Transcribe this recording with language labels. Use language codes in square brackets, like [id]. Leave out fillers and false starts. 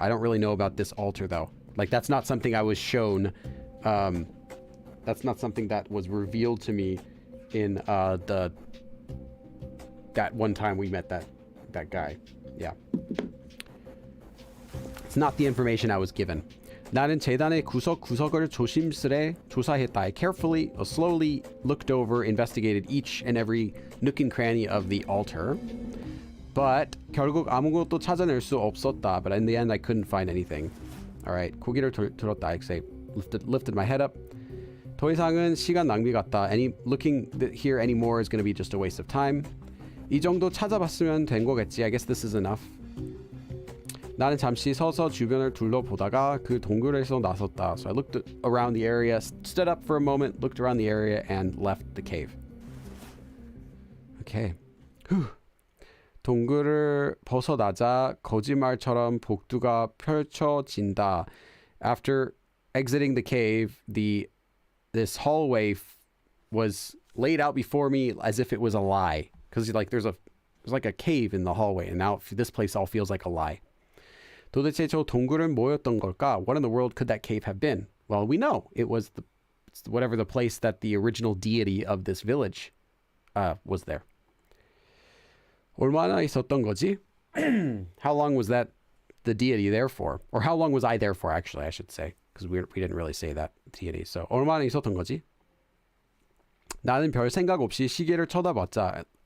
[en] I don't really know about this altar though. Like that's not something I was shown. That's not something that was revealed to me in that one time we met that guy. Yeah. It's not the information I was given. [ko] 나는 재단의 구석구석을 조심스레 조사했다. [en] I carefully, slowly looked over, investigated each and every nook and cranny of the altar. [ko] But 결국 아무것도 찾아낼 수 없었다. [en] But in the end, I couldn't find anything. All right, [ko] 고개를 들었다. [en] I say, lifted my head up. [ko] 더 이상은 시간 낭비 같다. [en] Looking here anymore is going to be just a waste of time. [ko] 이 정도 찾아봤으면 된 거겠지. [en] I guess this is enough. [ko] 나는 잠시 서서 주변을 둘러보다가 그 동굴에서 나섰다. [en] So I looked around the area, stood up for a moment, looked around the area, and left the cave. Okay. Whew. [ko] 동굴을 벗어나자 거짓말처럼 복도가 펼쳐진다. [en] After exiting the cave, this hallway was laid out before me as if it was a lie. Because like there's like a cave in the hallway, and now this place all feels like a lie. [ko] 도대체 저 동굴은 뭐였던 걸까? [en] What in the world could that cave have been? Well, we know it was whatever the place that the original deity of this village was there. [ko] 얼마나 있었던 거지? [en] How long was the deity there for? Or how long was I there for, actually, I should say. Because we didn't really say that deity. [ko] So 얼마나 있었던 거지? 나는 별 생각 없이 시계를 쳐다봤다.